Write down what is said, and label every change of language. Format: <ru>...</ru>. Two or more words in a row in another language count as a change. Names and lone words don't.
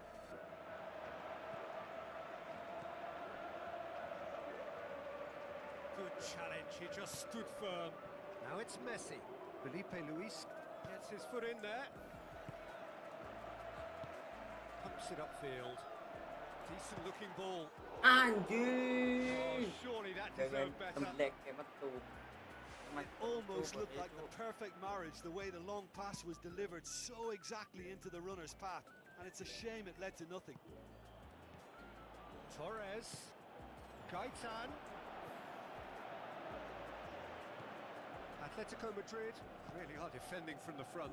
<en>Good challenge, he just stood firm. Now it's Messi. Felipe Luis gets his foot in there. Pumps it upfield. Decent looking ball. Oh,</en> <id>Anjing.</id> <en>surely that</en> <id>Dengan</id> <en>deserved better.</en> <jv>temblek kayak metu.</jv> <en>It almost looked like the perfect marriage, the way the long pass was delivered so exactly into the runner's path, and it's a shame it led to nothing. Torres. Gaitan. Atletico Madrid really are defending from the front.</en>